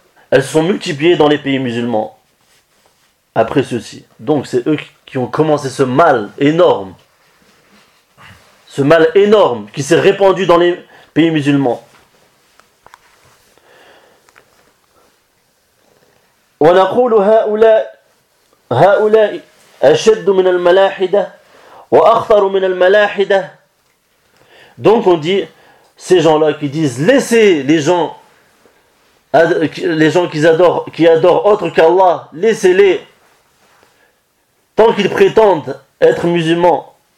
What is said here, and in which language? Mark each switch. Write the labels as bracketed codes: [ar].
[fr] Elles se sont multipliées dans les pays musulmans après ceci. Donc, c'est eux qui ont commencé ce mal énorme. Ce mal énorme qui s'est répandu dans les pays musulmans. [ar] ونقول هؤلاء أشد من الملاحدة وأخطر من الملاحدة. [fr] Donc on dit ces gens-là qui disent laissez les gens qui adorent autre qu'Allah, laissez-les tant qu'ils prétendent être musulmans.